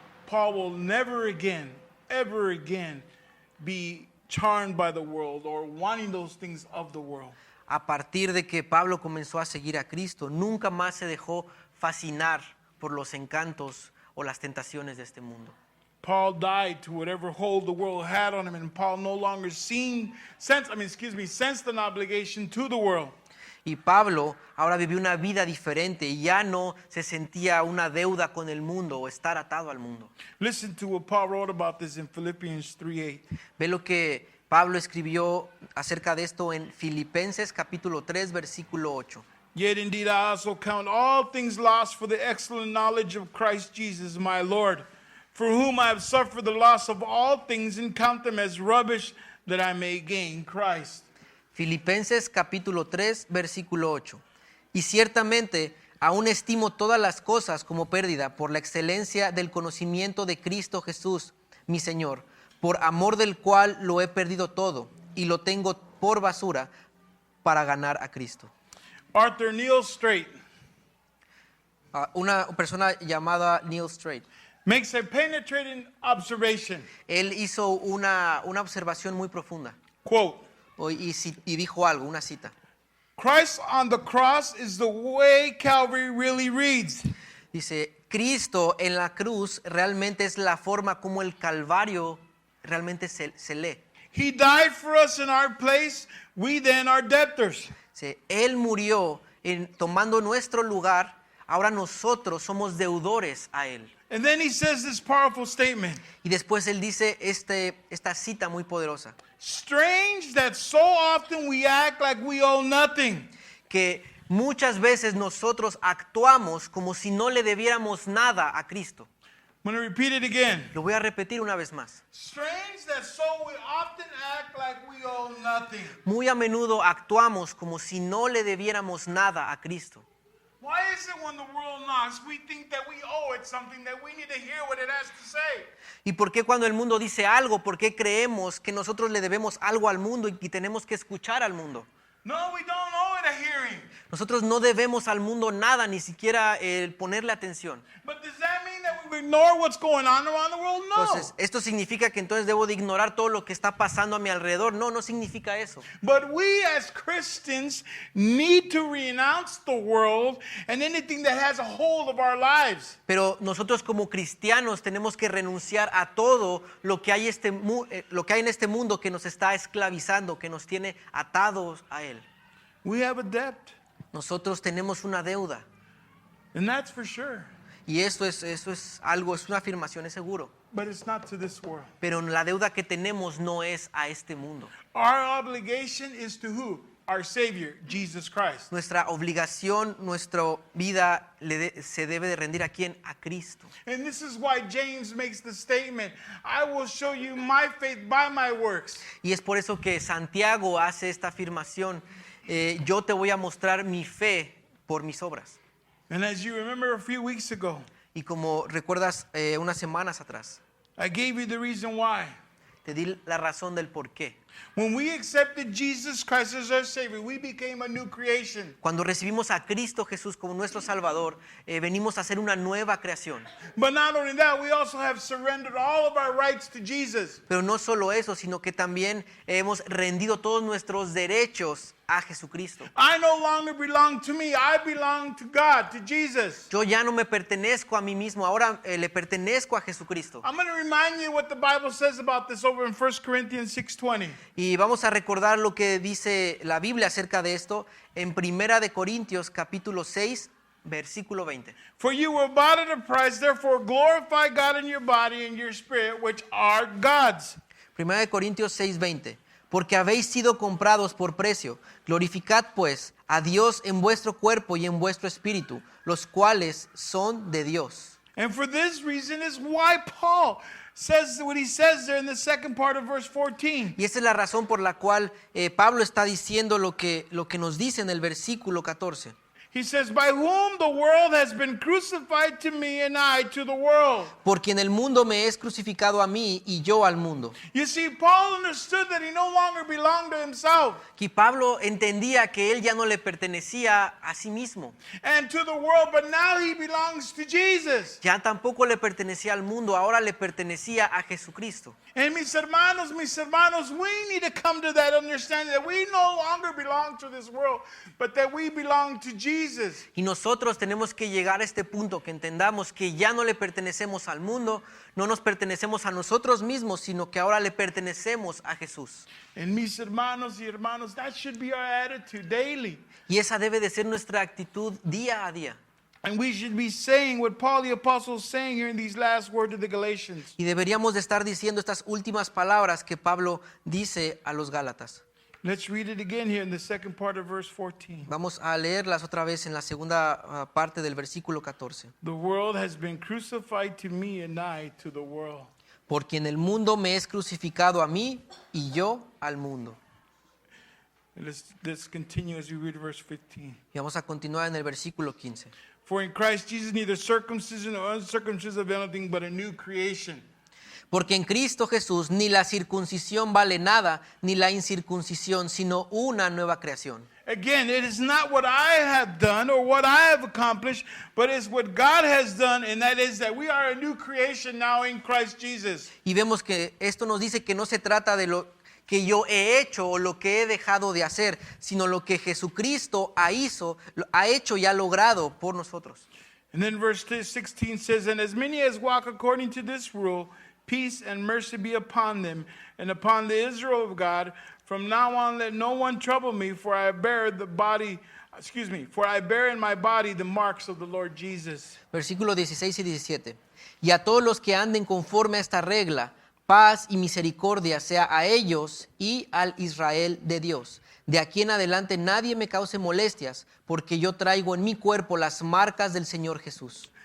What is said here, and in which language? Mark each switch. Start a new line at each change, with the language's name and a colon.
English: Paul will never again, ever again be charmed by the world or wanting those things of the world.
Spanish: a partir de que Pablo comenzó a seguir a Cristo, nunca más se dejó fascinar por los encantos o las tentaciones de este mundo.
English: Paul died to whatever hold the world had on him, and Paul no longer sensed an obligation to the world.
Spanish: Y Pablo ahora vivió una vida diferente y ya no se sentía una deuda con el mundo o estar atado al mundo.
English: Listen to what Paul wrote about this in Philippians 3:8.
Spanish: Ve lo que Pablo escribió acerca de esto en Filipenses capítulo 3 versículo 8.
English: Yet indeed I also count all things lost for the excellent knowledge of Christ Jesus my Lord, for whom I have suffered the loss of all things and count them as rubbish that I may gain Christ.
Spanish: Filipenses capítulo 3 versículo 8. Y ciertamente aún estimo todas las cosas como pérdida por la excelencia del conocimiento de Cristo Jesús, mi Señor, por amor del cual lo he perdido todo y lo tengo por basura para ganar a Cristo.
English: Arthur Neil Strait
Spanish: Una persona llamada Neil Strait,
English: makes a penetrating observation.
Spanish: él hizo una observación muy profunda
English: Quote,
Spanish: y dijo algo, una cita.
English: Christ on the cross is the way Calvary really reads.
Spanish: Dice, Cristo en la cruz realmente es la forma como el Calvario realmente se lee.
English: He died for us in our place, we then are debtors.
Spanish: Dice, Él murió tomando nuestro lugar, ahora nosotros somos deudores a Él.
English: And then he says this powerful statement.
Spanish: Y después Él dice esta cita muy poderosa,
English: Strange that so often we act like we owe nothing.
Spanish: que muchas veces nosotros actuamos como si no le debiéramos nada a Cristo.
English: I'm going to repeat it again.
Spanish: Lo voy a repetir una vez más.
English: Strange that so we often act like we owe nothing.
Spanish: Muy a menudo actuamos como si no le debiéramos nada a Cristo.
English: Why is it when the world knocks, we think that we owe it something, that we need to hear what it has to say?
Spanish: ¿Y por qué cuando el mundo dice algo, por qué creemos que nosotros le debemos algo al mundo y tenemos que escuchar al mundo?
English: No, we don't owe it a hearing.
Spanish: Nosotros no debemos al mundo nada, ni siquiera ponerle atención.
English: But does that mean that we ignore what's going on around the world? No.
Spanish: Entonces, ¿esto significa que entonces debo de ignorar todo lo que está pasando a mi alrededor? No, no significa eso.
English: But we as Christians need to renounce the world and anything that has a hold of our lives.
Spanish: Pero nosotros como cristianos tenemos que renunciar a todo lo que hay en este mundo que nos está esclavizando, que nos tiene atados a él.
English: We have a debt,
Spanish: Nosotros tenemos una deuda.
English: and that's for sure.
Spanish: Y eso es algo, es una afirmación, es seguro.
English: But it's not to this world.
Spanish: Pero la deuda que tenemos no es a este mundo.
English: Our obligation is to who? Our Savior, Jesus Christ.
Spanish: Nuestra obligación, nuestra vida se debe de rendir a quién? A Cristo.
English: And this is why James makes the statement, I will show you my faith by my works.
Spanish: Y es por eso que Santiago hace esta afirmación, yo te voy a mostrar mi fe por mis obras.
English: And as you remember a few weeks ago,
Spanish: Y como recuerdas unas semanas atrás,
English: I gave you the reason why.
Spanish: te di la razón del por qué.
English: When we accepted Jesus Christ as our Savior, we became a new creation.
Spanish: Cuando recibimos a Cristo Jesús como nuestro Salvador, venimos a ser una nueva creación.
English: But not only that, we also have surrendered all of our rights to Jesus.
Spanish: Pero no solo eso, sino que también hemos rendido todos nuestros derechos a Jesucristo.
English: I no longer belong to me. I belong to God, to Jesus.
Spanish: Yo ya no me pertenezco a mí mismo, ahora le pertenezco a Jesucristo.
English: I'm going to remind you what the Bible says about this over in 1 Corinthians 6:20.
Spanish: Y vamos a recordar lo que dice la Biblia acerca de esto en Primera de Corintios capítulo 6, versículo 20.
English: For you were bought at a price, therefore glorify God in your body and your spirit, which are God's.
Spanish: Primera de Corintios 6, 20. Porque habéis sido comprados por precio. Glorificad pues a Dios en vuestro cuerpo y en vuestro espíritu, los cuales son de Dios.
English: And for this reason is why Paul says what he says there in the second part of verse 14.
Spanish: Y esa es la razón por la cual Pablo está diciendo lo que nos dice en el versículo 14.
English: He says, by whom the world has been crucified to me and I to the world.
Spanish: Por quien el mundo me es crucificado a mí y yo al mundo.
English: You see, Paul understood that he no longer belonged to himself
Spanish: Que Pablo entendía que él ya no le pertenecía a sí mismo.
English: and to the world, but now he belongs to Jesus.
Spanish: Ya tampoco le pertenecía al mundo, ahora le pertenecía a Jesucristo.
English: And
Spanish: mis hermanos,
English: we need to come to that understanding that we no longer belong to this world, but that we belong to Jesus.
Spanish: Y nosotros tenemos que llegar a este punto, que entendamos que ya no le pertenecemos al mundo, no nos pertenecemos a nosotros mismos, sino que ahora le pertenecemos a Jesús.
English: And
Spanish: mis hermanos y hermanos,
English: that should be our attitude daily.
Spanish: Y esa debe de ser nuestra actitud día a día.
English: And we should be saying what Paul the Apostle is saying here in these last words of the Galatians.
Spanish: Y deberíamos de estar diciendo estas últimas palabras que Pablo dice a los Gálatas.
English: Let's read it again here in the second part of verse 14.
Spanish: Vamos a leerlas otra vez en la segunda parte del versículo 14.
English: The world has been crucified to me and I to the world.
Spanish: Porque en el mundo me es crucificado a mí y yo al mundo.
English: And let's continue as we read verse 15.
Spanish: Y vamos a continuar en el versículo 15.
English: For in Christ Jesus neither circumcision nor uncircumcision avail anything but a new creation.
Spanish: Porque en Cristo Jesús ni la circuncisión vale nada, ni la incircuncisión, sino una nueva creación.
English: Again, it is not what I have done or what I have accomplished, but it's what God has done, and that is that we are a new creation now in Christ Jesus.
Spanish: Y vemos que esto nos dice que no se trata de lo que yo he hecho o lo que he dejado de hacer, sino lo que Jesucristo ha hecho y ha logrado por nosotros.
English: And then verse 16 says, and as many as walk according to this rule, peace and mercy be upon them and upon the Israel of God. From now on, let no one trouble me, for I bear in my body the marks of the Lord Jesus.
Spanish: Versículos 16 y 17. Y a todos los que anden conforme a esta regla, paz y misericordia sea a ellos y al Israel de Dios. De aquí en adelante nadie me cause molestias, porque yo traigo en mi cuerpo las marcas del Señor Jesús.